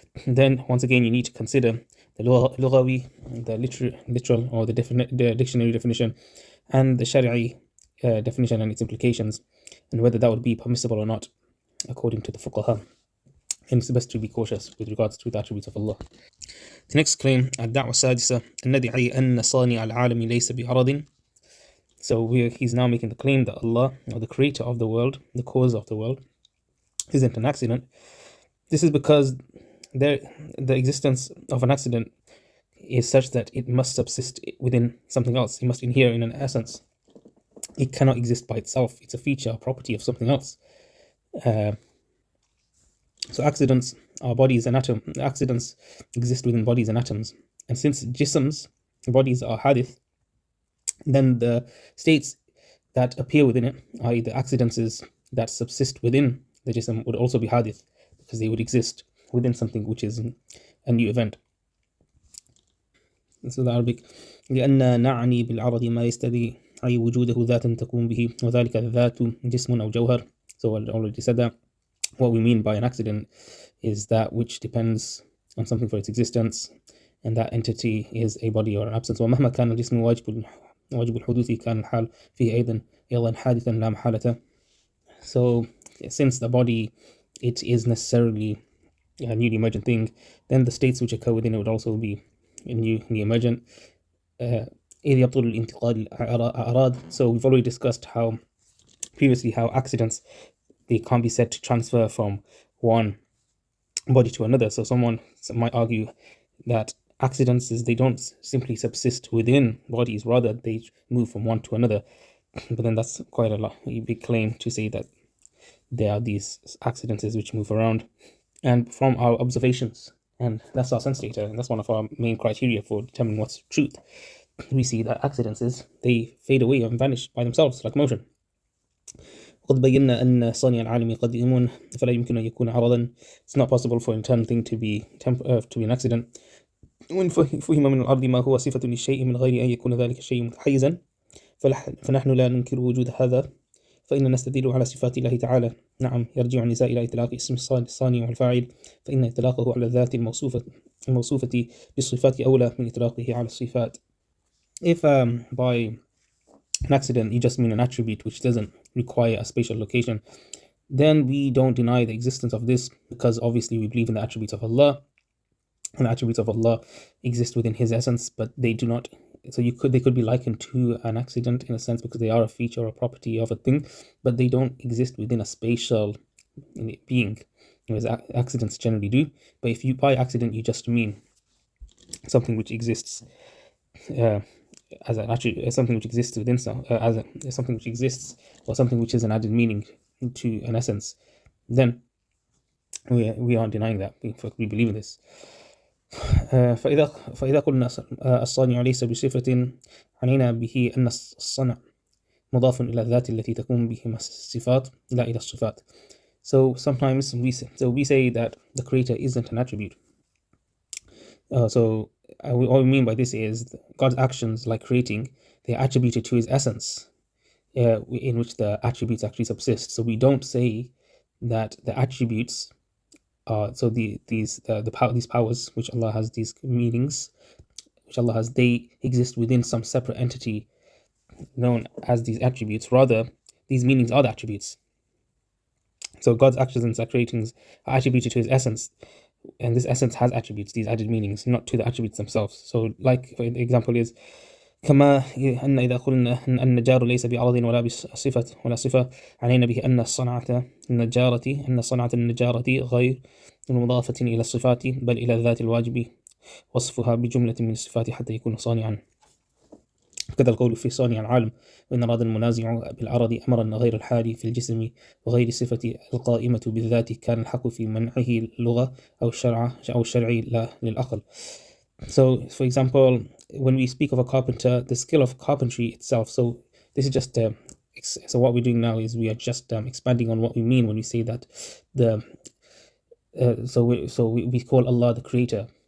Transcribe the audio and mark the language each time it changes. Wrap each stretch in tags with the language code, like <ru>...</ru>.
<en>Then once again you need to consider the lughawi, the literal or the dictionary definition, and the shari'i definition and its implications, and whether that would be permissible or not according to the fuqaha. And it's best to be cautious with regards to the attributes of Allah. The next claim,</en> <ar>الدعوة السادسة ندعي أن صانع العالم ليس بعرض.</ar> <en>So he's now making the claim that Allah, or the creator of the world, the cause of the world, isn't an accident. This is because the existence of an accident is such that it must subsist within something else. It must inhere in an essence. It cannot exist by itself. It's a feature, a property of something else. So accidents are bodies and atoms. Accidents exist within bodies and atoms. And since jisms, bodies, are hadith, then the states that appear within it, i.e. the accidents that subsist within the jism, would also be hadith, because they would exist within something which is a new event. So the Arabic,</en> <ar>لأن نعني بالعرض ما يستدعي أي وجوده ذات تقوم به وذلك الذات جسم أو جوهر.</ar> <en>So I already said that. what we mean by an accident is that which depends on something for its existence, and that entity is a body or an absence.</en> <ar>ومهما كان الجسم واجب الحدوث كان الحال فيه أيضا حادثا لا محالة.</ar> <en>So since the body, it is necessarily a newly emergent thing, then the states which occur within it would also be newly emergent.</en> <ar>إذ يبطل الانتقال الأعراض.</ar> <en>So we've already discussed how accidents, they can't be said to transfer from one body to another. So someone might argue that accidents they don't simply subsist within bodies, rather they move from one to another. But then that's quite a big claim to say that there are these accidents which move around. And from our observations, and that's our sense data, and that's one of our main criteria for determining what's truth, we see that accidents they fade away and vanish by themselves like motion.</en> <ar>قد بينا أن صانع العالم قديم فلا يمكن أن يكون عرضا.</ar> <en>It's not possible for an internal thing to be an accident.</en> <ar>وإن فهم من العرض ما هو صفة للشيء من غير أن يكون ذلك الشيء متحيزا فنحن لا ننكر وجود هذا، فإن نستدل على صفات الله تعالى. نعم، يرجع النزاع إلى إطلاق اسم الصانع والفاعل، فإن إطلاقه على الذات الموصوفة بالصفات أولى من إطلاقه على الصفات.</ar> <en>If by an accident you just mean an attribute which doesn't require a spatial location, then we don't deny the existence of this, because obviously we believe in the attributes of Allah, and the attributes of Allah exist within His essence, but they do not. So they could be likened to an accident in a sense, because they are a feature or property of a thing, but they don't exist within a spatial being, as accidents generally do. But if you by accident you just mean something which exists as an attribute, as something which exists within as something which exists, or something which is an added meaning to an essence, then we aren't denying that. We believe in this.</en> <ar>فإذا قلنا الصانع ليس بصفة عنينا به أن الصنع مضاف إلى الذات التي تكون بهما الصفات لا إلى الصفات.</ar> <en>So sometimes we say that the creator isn't an attribute. So what we mean by this is God's actions, like creating, they are attributed to His essence, in which the attributes actually subsist. So we don't say that the attributes so these powers which Allah has, these meanings which Allah has, they exist within some separate entity known as these attributes. Rather, these meanings are the attributes. So God's actions and creatings are attributed to His essence, and this essence has attributes, these added meanings, not to the attributes themselves. So like, for example, is</en> <ar>كما أن إذا قلنا أن النجار ليس بعرض ولا صفة علينا به أن صنعة النجارة غير مضافة إلى الصفات بل إلى الذات الواجب وصفها بجملة من الصفات حتى يكون صانعا. كذا القول في صانع العالم، وإن أراد المنازع بالعرض أمرا غير الحال في الجسم وغير الصفة القائمة بالذات كان الحق في منعه اللغة أو الشرع لا للعقل.</ar> <en>So, for example, when we speak of a carpenter, the skill of carpentry itself, so this is just so what we're doing now is we are just expanding on what we mean when we say that we call Allah the creator.</en>